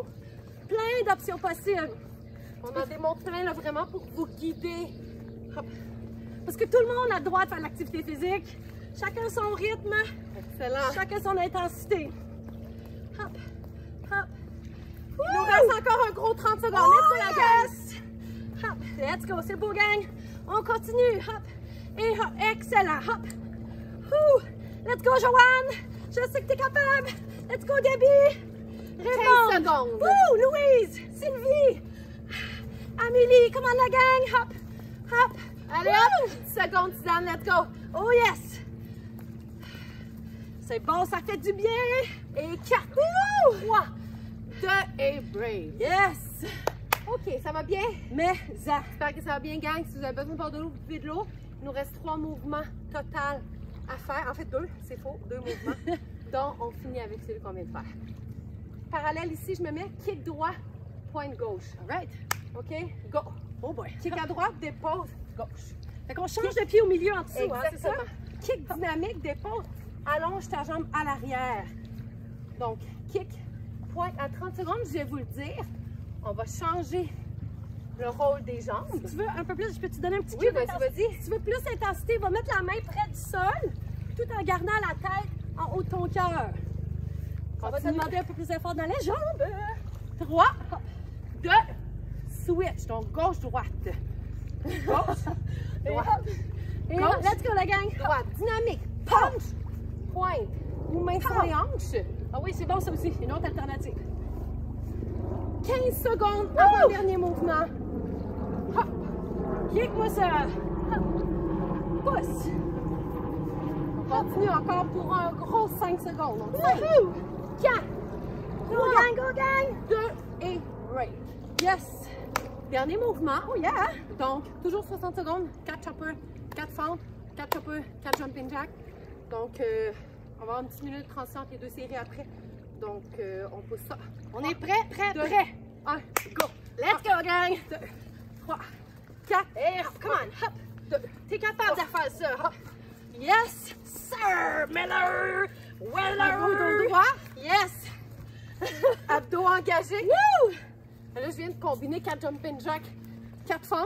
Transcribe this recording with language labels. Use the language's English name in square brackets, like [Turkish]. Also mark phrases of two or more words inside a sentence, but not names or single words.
[French] Plein d'options possibles. on en démontre plein là, vraiment pour vous guider. Hop. Parce que tout le monde a le droit de faire l'activité physique. Chacun son rythme, Excellent. chacun son intensité. Hop. Hop. Il nous reste encore un gros 30 secondes. Oh, [English] Let's go, [French] la gang. [English] yes! Hop. Let's go. [French] C'est beau, gang. On continue. Hop. Et hop. Excellent. Hop. Ouh. [English] Let's go, Joanne. [French] Je sais que tu es capable. [English] Let's go, Debbie. [French] 15 secondes. Ouh, Louise. Sylvie. Amélie. [English] Come on, [French] la gang. Hop. Hop. Allez, Ouh. hop. 10 secondes, Suzanne, [English] let's go. Oh, yes. [French] C'est bon, ça fait du bien. Et 4, 3, 2 et break. Yes. OK, ça va bien? Mais, ça. J'espère que ça va bien, gang. Si vous avez besoin de boire de l'eau, vous buvez de l'eau. Il nous reste 3 mouvements total à faire. En fait, 2, c'est faux, 2 mouvements. Donc, on finit avec celui qu'on vient de faire. Parallèle ici, je me mets kick droit, pointe gauche. [English] All right. [French] OK? Go. [English] Oh boy. [French] Kick à droite, dépose, gauche. Fait qu'on change de pied au milieu en dessous, hein, c'est ça? Exactement. Kick dynamique, dépose, allonge ta jambe à l'arrière. Donc, kick, pointe à 30 secondes, je vais vous le dire. On va changer le rôle des jambes. Si tu veux un peu plus, je peux te donner un petit Oui, cue vas-y, d'intensité? vas-y. Si tu veux plus d'intensité, va mettre la main près du sol, tout en gardant la tête en haut de ton cœur. On va te demander un peu plus d'effort dans les jambes. 3, 2, switch. Donc, gauche-droite. Gauche, droite. Et Gauche, [English] let's go [French] la gang. droite, dynamique, punch, pointe, ou main sur les hanches. Ah oui, c'est bon ça aussi. Une autre alternative. 15 secondes avant le dernier mouvement. Hop. Kick-moi ça. Hop. Pousse. On continue encore pour un gros 5 secondes. Donc, 5, 4, Go gang, go gang. 2 et break. Yes. Dernier mouvement. [English] Oh yeah. [French] Donc, toujours 60 secondes. 4 choppers, 4 fentes, 4 choppers, 4 [English] jumping jack. [French] Donc, on va avoir une petite minute de transition entre les 2 séries après. Donc, on pousse ça. On est prêt, prêt, Deux. prêt. 1, go. [English] Let's go gang. [French] 2, 3, 4. Et hop, [English] come on. [French] Hop. 2. T'es capable de faire ça. Hop. [English] Yes, sir, Miller. [French] Abdos Weller. dos droit. Yes. Abdos engagés. Woo. Là, je viens de combiner 4 [English] jumping jack, [French] 4 fentes,